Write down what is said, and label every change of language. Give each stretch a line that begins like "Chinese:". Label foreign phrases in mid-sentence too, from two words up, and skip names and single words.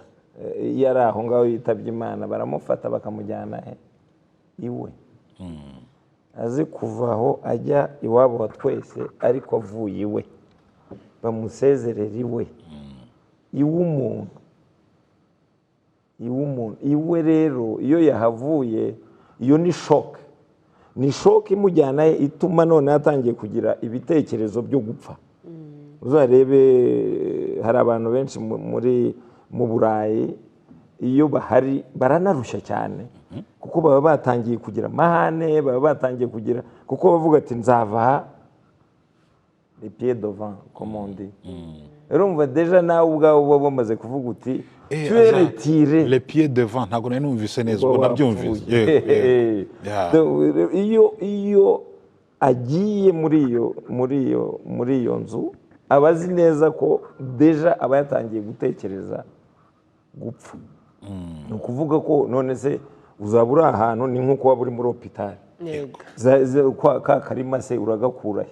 Kinyarwanda: iyo ari aho ngaho yitabye Imana baramufata bakamujyana iwe, azi kuva aho ajya iwabo wa twese, ariko avuye iwe bamusezerera iwe, iw'umuntu, iwe rero iyo yahavuye, iyo ni shock, ni shock imujyana ituma none yatangiye kugira ibitekerezo byo gupfa. uzarebe hari abantu benshi mu Burayi, iyo bahari baranarushya cyane, kuko baba batangiye kugira amahane, baba batangiye kugira, kuko bavuga ati nzava
French: les pieds devant comme on dit.
Kinyarwanda: urumva deja nawe ubwawe uba bamaze kuvuga uti turetire
French: les pieds devant,
Kinyarwanda: ntabwo nari numvise neza, ubwo nabyumvise. iyo agiye muri iyo nzu, aba azi neza ko deja aba yatangiye gutekereza gupfa. ni ukuvuga ko none se uzaba uri ahantu, ni nk'uko waba uri muri hopitali, ka karima se uragakurahe?